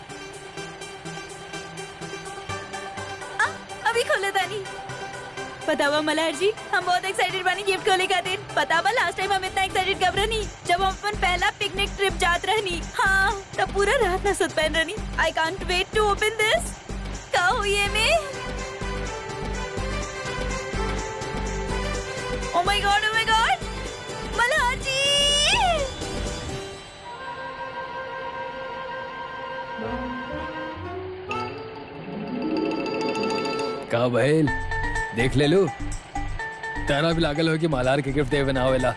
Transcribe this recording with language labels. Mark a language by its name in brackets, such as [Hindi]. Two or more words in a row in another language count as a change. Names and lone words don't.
[Bhojpuri] अभी खोला तानी। पता बा मल्हार जी हम बहुत एक्साइटेड बानी गिफ्ट खोले खातिर। पता बा [English] last time [Bhojpuri] हम इतना एक्साइटेड कब रहनी जब हम अपन पहला [English] picnic trip [Bhojpuri] जात रहनी। हाँ तब पूरा रात ना सुत पाइन रहनी। [English] I can't wait to open this. [Bhojpuri] का हुई है में? [English] Oh my God मल्हार जी। [Bhojpuri] का भइल देख ले लू, तारा भी लागल हो कि मल्हार के गिफ्ट दे बनावेला।